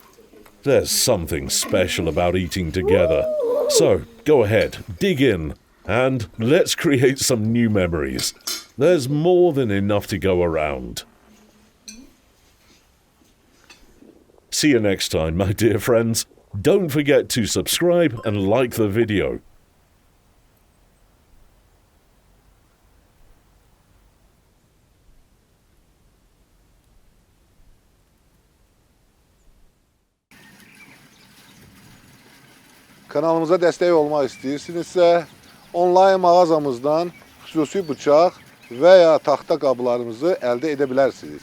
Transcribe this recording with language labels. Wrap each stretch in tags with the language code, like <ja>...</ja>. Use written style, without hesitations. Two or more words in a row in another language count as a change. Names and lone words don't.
<en>There's something special about eating together, so go ahead, dig in, and let's create some new memories. There's more than enough to go around. See you next time, my dear friends. Don't forget to subscribe and like the video.</en> <az>Kanalımıza destek olmak istəyirsinizsə, onlayn mağazamızdan xüsusi bıçaq və ya taxta qablarımızı əldə edə bilərsiniz.</az>